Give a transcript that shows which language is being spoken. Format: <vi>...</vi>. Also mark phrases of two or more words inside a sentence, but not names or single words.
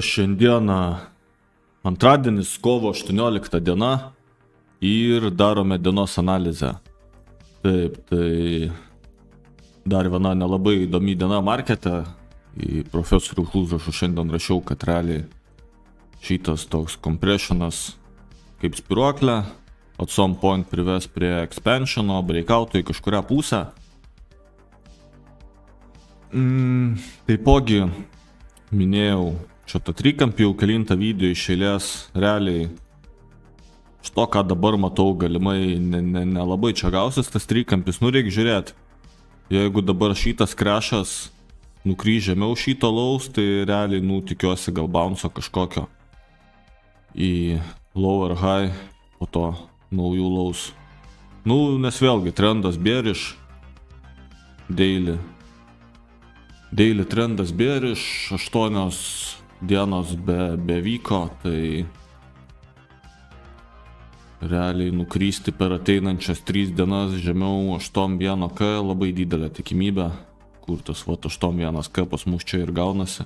<lt>Šiandieną antradienis, kovo 18 diena ir darome dienos analizę. Taip, tai dar viena nelabai įdomi diena markete. Į profesorių užrašų šiandien rašiau, kad realiai šitas toks compressionas kaip spiruoklė</lt> <en>at some point</en> <lt>prives prie expansiono, breakouto į kažkurią pusę. Taipogi minėjau šitą trikampį jau kelintą video iš eilės, realiai iš to, ką dabar matau, galimai nelabai čia gausis tas trikampis. Reikia žiūrėti, jeigu dabar šitas krešas nukrys žemiau šito laus, tai realiai tikiuosi gal bounce'o kažkokio į</lt> <en>lower high,</en> <lt>po to naujų laus. Nes vėlgi trendas bearish, daily trendas bearish, 8 dienos be vyko, tai realiai nukrysti per ateinančias 3 dienas žemiau 8.1k labai didelė tikimybė, kur tas 8.1k pas mus čia ir gaunasi.</lt>